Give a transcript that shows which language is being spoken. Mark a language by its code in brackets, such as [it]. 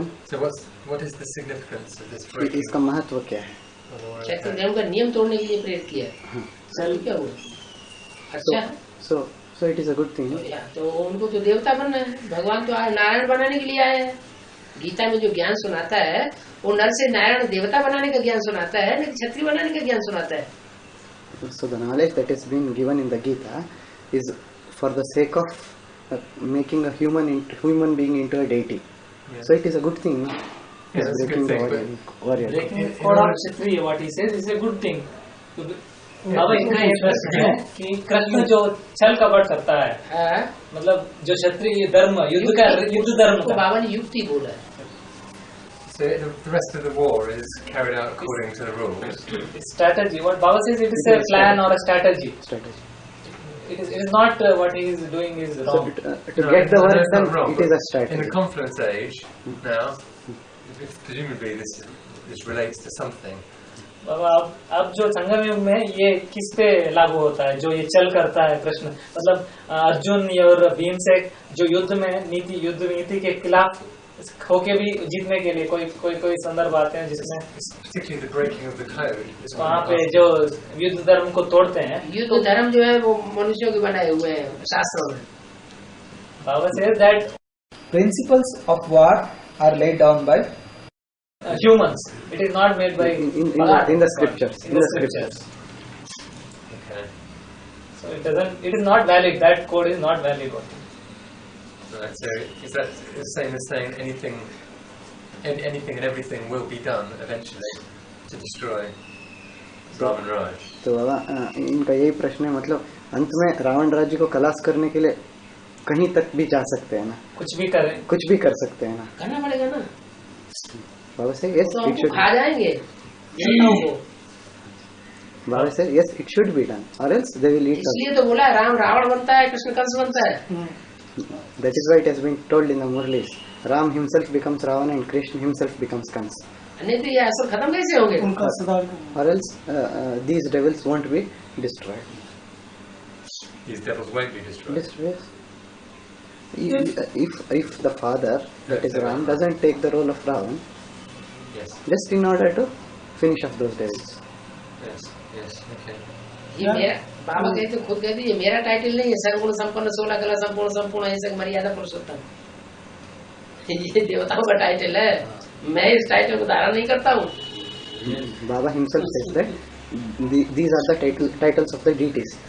[en] So what is the significance of this breaking? [hi] इसका महत्व क्या है? क्षत्रिय धर्म का नियम तोड़ने के लिए प्रेरित किया. चल क्या हुआ? अच्छा. [en] So it is a good thing. [hi] तो उनको तो देवता बनना है. भगवान तो नारायण बनाने के लिए आए हैं. गीता में जो ज्ञान सुनाता है वो नर से नारायण देवता बनाने का ज्ञान सुनाता है, नहीं क्षत्रिय बनाने का ज्ञान सुनाता है. [en] So the knowledge that is being given in the Gita is for the sake of making a human being into a deity. Yes. So it is a good thing. No? Yes, it's a good thing, warrior. [hi] लेकिन [en] code of Kshatriya what he says is a good thing. [hi] बाबा इतना ये प्रश्न है कि कृष्ण जो छल कपट करता है, मतलब जो क्षत्रिय धर्म युद्ध धर्म को बाबा ने युक्ति बोला है. [en] So the rest of the war is carried out according to the rules. It's strategy. What Baba says, it is a plan or a strategy. It is not what he is doing is wrong. So to get the work done, it is a strategy. In the confluence age now, presumably this relates to something. [hi] बाबा अब जो संगम युग में ये किस पे लागू होता है, जो ये चल करता है कृष्ण, मतलब अर्जुन और भीम से जो युद्ध नीति के खिलाफ होके भी जीतने के लिए कोई संदर्भ आते हैं जिसमें [en] particularly the breaking of the code. [hi] वहाँ पे जो युद्ध धर्म को तोड़ते हैं. युद्ध धर्म जो है वो मनुष्यों के बनाए हुए हैं शास्त्रों में. बाबा [en] says that principles of war are laid down by humans. It is not made by in the scriptures. In the scriptures. Okay. So it is not valid. That code is not valid. Right. So is that the same as saying anything and everything will be done eventually to destroy Ravan Raj? [hi] तो बाबा इनका यही प्रश्न है, मतलब अंत में रावण राज्य को खलास करने के लिए कहीं तक भी जा सकते हैं ना, कुछ भी कर सकते हैं ना. करना पड़ेगा ना. बाबा से yes तो [en] it should. [hi] खा जाएंगे. बाबा से [en] yes it should be done or else they will eat us. [hi] इसलिए तो बोला राम रावण बनता है, कृष्ण कंस बनता है. [en] That is why it has been told in the Murlis. Ram himself becomes Ravana and Krishna himself becomes Kansa. [hi] नहीं तो ये असर खत्म कैसे होंगे? उनका सुधार. [en] Or else these devils won't be destroyed. These devils won't be destroyed. If the father, that is Ram, doesn't take the role of Ravan, Yes. just in order to finish off those devils. Yes. Okay. [hi] ये मेरा बाबा कहते खुद कहते ये मेरा title नहीं है, सर्वगुण संपन्न 16 कला संपूर्ण ऐसे मर्यादा पुरुषोत्तम. ये देवताओं का टाइटल है, मैं इस टाइटल को धारण नहीं करता हूँ. [en] Baba himself says that these are the titles of the deities.